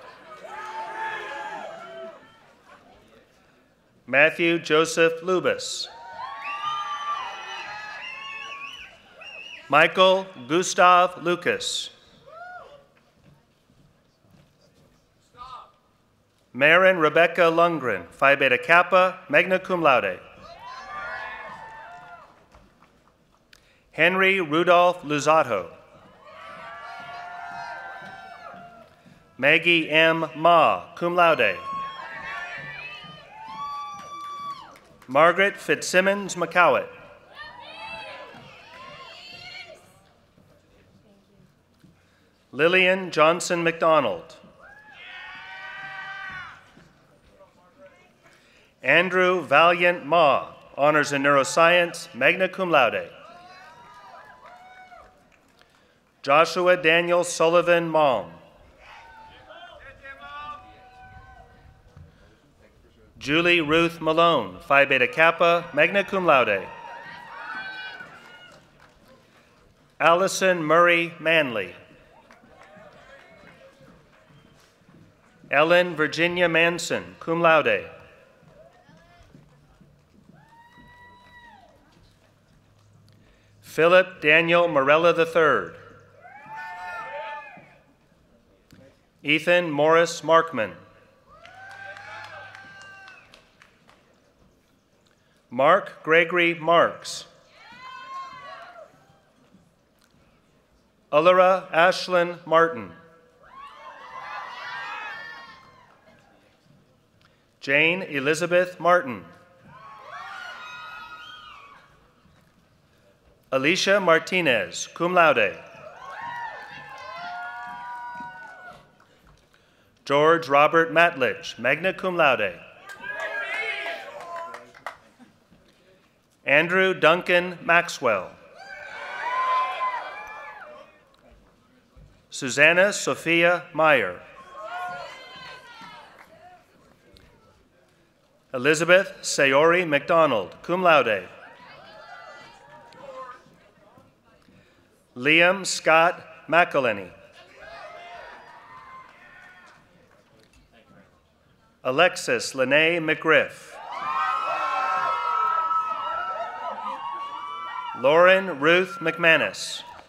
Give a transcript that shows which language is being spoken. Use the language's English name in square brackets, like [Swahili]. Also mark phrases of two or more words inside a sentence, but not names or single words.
[English] Matthew Joseph Lubis. Michael Gustav Lucas. Maren Rebecca Lundgren, Phi Beta Kappa, [Latin] magna cum laude. [English] Henry Rudolph Luzzatto. Maggie M. [Latin] Ma, cum laude. [English] Margaret Fitzsimmons McCowett. Lillian Johnson McDonald. Andrew Valiant Ma, honors in neuroscience, [Latin] magna cum laude. [English] Joshua Daniel Sullivan Malm. Julie Ruth Malone, Phi Beta Kappa, [Latin] magna cum laude. [English] Allison Murray Manley. Ellen Virginia Manson, [Latin] cum laude. [English] Philip Daniel Morella III. Ethan Morris Markman. Mark Gregory Marks. Ullera Ashlyn Martin. Jane Elizabeth Martin. Alicia Martinez, [Latin] cum laude. [English] George Robert Matlich, [Latin] magna cum laude. [English] Andrew Duncan Maxwell. Susanna Sophia Meyer. Elizabeth Sayori McDonald, [Latin] cum laude. [English] Liam Scott McElhenney. Alexis Lene McGriff. Lauren Ruth McManus.